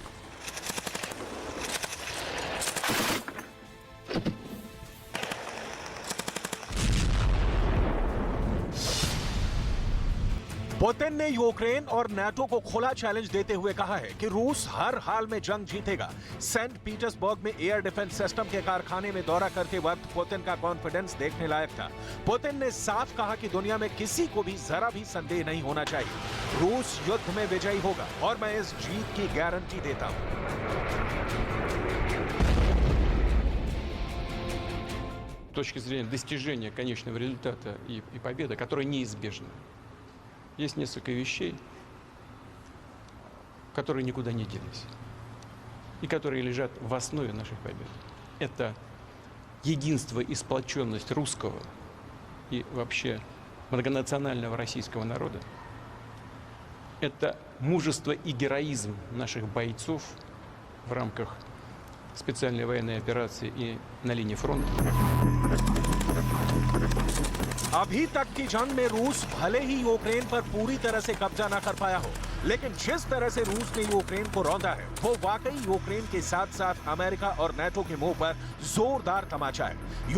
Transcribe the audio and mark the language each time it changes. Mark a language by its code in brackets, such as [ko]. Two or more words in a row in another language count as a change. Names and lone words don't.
[hi] पुतिन ने यूक्रेन और नाटो को खुला चैलेंज देते हुए कहा है कि रूस हर हाल में जंग जीतेगा। सेंट पीटर्सबर्ग में [en] air defense system [hi] के कारखाने में दौरा करते वक्त पुतिन का कॉन्फिडेंस देखने लायक था। पुतिन ने साफ कहा कि दुनिया में किसी को भी जरा भी संदेह नहीं होना चाहिए, रूस युद्ध में विजयी होगा और मैं इस जीत की गारंटी देता हूं। [ru] С точки зрения достижения конечного результата и победы, которая неизбежна, есть несколько вещей, которые никуда не делись и которые лежат в основе наших побед. Это единство и сплоченность русского и вообще многонационального российского народа. Это мужество и героизм наших бойцов в рамках специальной военной операции и на линии фронта. [hi] अभी तक की जंग में रूस भले ही यूक्रेन पर पूरी तरह से कब्जा ना कर पाया हो, लेकिन जिस तरह से रूस ने यूक्रेन को रौंदा है वो वाकई यूक्रेन के साथ साथ अमेरिका और नाटो के मुंह पर जोरदार तमाचा है।